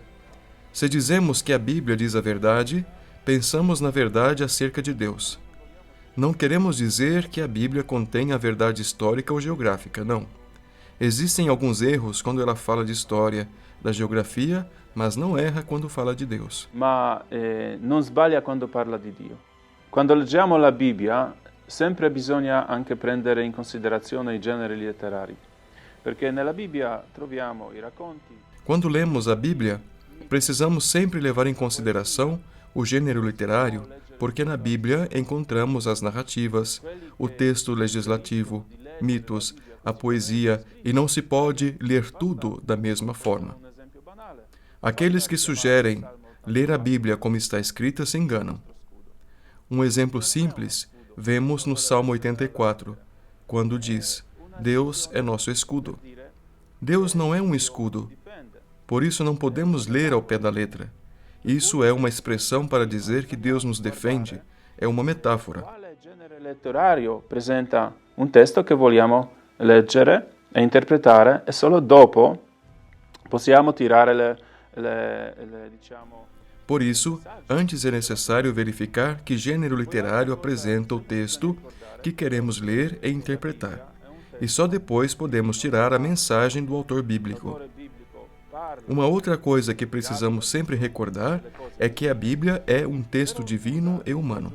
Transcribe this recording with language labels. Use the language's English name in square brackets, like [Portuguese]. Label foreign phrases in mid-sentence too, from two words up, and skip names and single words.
[Portuguese] Se dizemos que a Bíblia diz a verdade, pensamos na verdade acerca de Deus. Não queremos dizer que a Bíblia contém a verdade histórica ou geográfica, não. Existem alguns erros quando ela fala de história, da geografia, mas não erra quando fala de Deus. [Italian] ma non sbaglia quando parla di Dio. Quando leggiamo la Bibbia, sempre bisogna anche prendere in considerazione i generi letterari, perché nella Bibbia troviamo i racconti. [Portuguese] Quando lemos a Bíblia, precisamos sempre levar em consideração o gênero literário, porque na Bíblia encontramos as narrativas, o texto legislativo, mitos, a poesia, e não se pode ler tudo da mesma forma. Aqueles que sugerem ler a Bíblia como está escrita se enganam. Um exemplo simples vemos no Salmo 84, quando diz: Deus é nosso escudo. Deus não é um escudo, por isso não podemos ler ao pé da letra. Isso é uma expressão para dizer que Deus nos defende, é uma metáfora. [Italian] Quale genere letterario presenta un testo che vogliamo leggere e interpretare e solo dopo possiamo tirare diciamo... [Portuguese] Por isso, antes é necessário verificar que gênero literário apresenta o texto que queremos ler e interpretar. E só depois podemos tirar a mensagem do autor bíblico. Uma outra coisa que precisamos sempre recordar é que a Bíblia é um texto divino e humano.